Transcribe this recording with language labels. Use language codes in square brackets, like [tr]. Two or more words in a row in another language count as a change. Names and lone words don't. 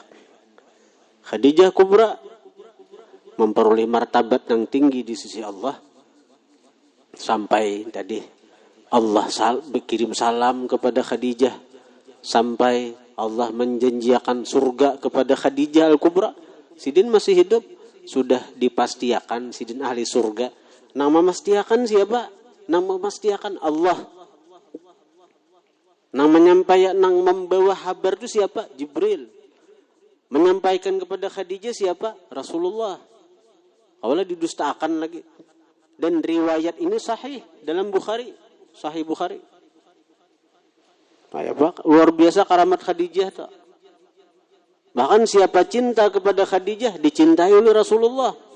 [id] Khadijah Kubra memperoleh martabat yang tinggi di sisi Allah. Sampai tadi Allah berkirim salam kepada Khadijah. Sampai Allah menjanjikan surga kepada Khadijah Al-Kubra. [bjn] Sidin masih hidup. Sudah dipastikan sidin ahli surga. Nang memastikan siapa? Nang memastikan Allah. Nang menyampaikan, nang membawa kabar itu siapa? [id] Jibril. Menyampaikan kepada Khadijah siapa? Rasulullah. Awalnya didustakan lagi. Dan riwayat ini sahih dalam Bukhari. Sahih Bukhari. Luar biasa karamat Khadijah. Tak? Bahkan siapa cinta kepada Khadijah, dicintai oleh Rasulullah.